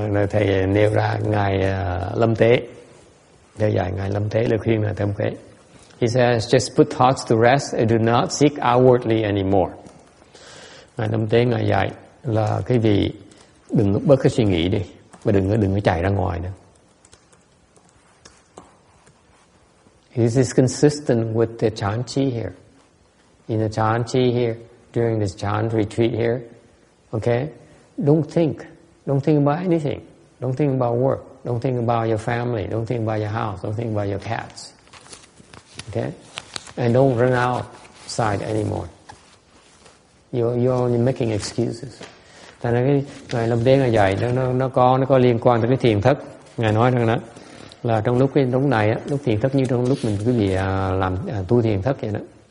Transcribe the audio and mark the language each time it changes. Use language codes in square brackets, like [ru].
[vi] Thầy nêu ra ngài Lâm Tế, thầy dạy ngài Lâm Tế lời khuyên là thêm cái. [en] He says, just put thoughts to rest and do not seek outwardly anymore. [vi] Ngài Lâm Tế ngài dạy là cái vị đừng bớt cái suy nghĩ đi, và đừng có chạy ra ngoài nữa. [en] This is consistent with the chanchi here. In the chanchi here, during this chan retreat here, okay? Don't think about anything. Don't think about work. Don't think about your family. Don't think about your house. Don't think about your cats. Okay? And don't run outside anymore. You're making excuses. [vi] Thành ra cái ngài Lâm Tế ngài dạy nó có liên quan tới cái thiền thất. Ngài nói rằng đó là trong lúc này á, lúc thiền thất như trong lúc mình quý vị làm tu thiền thất vậy đó.